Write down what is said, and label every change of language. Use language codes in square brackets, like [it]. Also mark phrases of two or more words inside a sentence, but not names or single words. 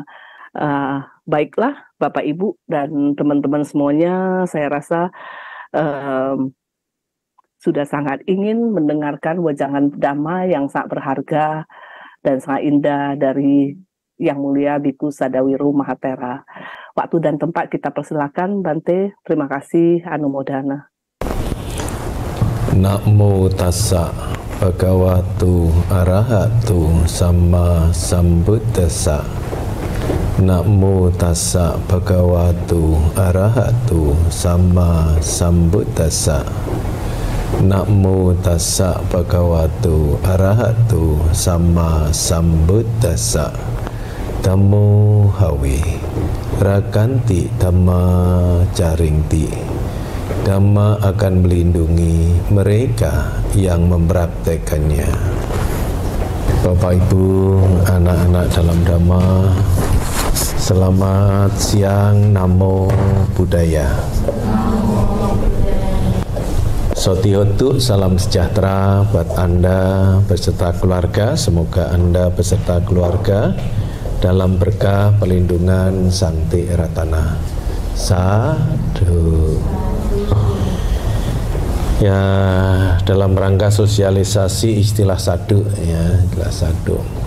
[id] Baiklah Bapak Ibu dan teman-teman semuanya, saya rasa sudah sangat ingin mendengarkan wejangan Dhamma yang sangat berharga dan sangat indah dari Yang Mulia Biku Sadawiro Mahathera. Waktu dan tempat kita persilakan Bante. Terima kasih, Anumodana. [pi] Namo tassa bhagavato arahato samma sambuddhassa. Namo tassa bhagavato arahato samma sambuddhassa. Namo tassa bhagavato arahato samma sambuddhassa. Dhammo hawe rakanti dhamma caringti. [id] Dhamma akan melindungi mereka yang mempraktekannya. Bapak Ibu, anak-anak dalam Dhamma, selamat siang. Namo Buddhaya. [pi] Sotihotu, [id] salam sejahtera buat Anda beserta keluarga. Semoga Anda beserta keluarga dalam berkah perlindungan Sangti Ratana. Sadhu. Ya, dalam rangka sosialisasi istilah sadhu, ya, istilah sadhu.